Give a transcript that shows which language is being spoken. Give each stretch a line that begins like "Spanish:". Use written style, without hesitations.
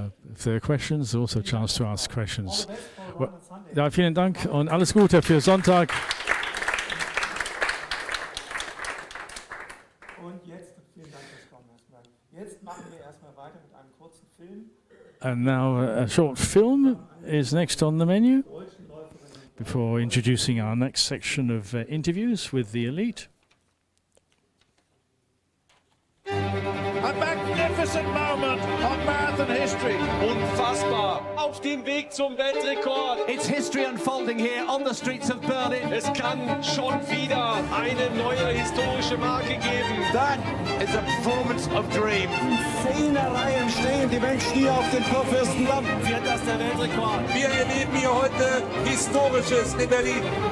English: If there are questions, also a chance to ask questions.
German: Ja, vielen Dank und alles Gute für Sonntag. Und jetzt, vielen Dank fürs Kommen erstmal. Jetzt machen wir erstmal weiter mit einem kurzen Film.
English: And now a short film is next on the menu before introducing our next section of interviews with the elite. A magnificent moment of marathon history.
German: Unfassbar. Auf dem Weg zum Weltrekord.
English: It's history unfolding here on the streets of Berlin.
German: Es kann schon wieder eine neue historische Marke geben.
English: That is a performance of dreams.
German: In 10er Reihen stehen die Menschen hier auf dem Kurfürstendamm. Wird das der Weltrekord? Wir erleben hier heute Historisches in Berlin.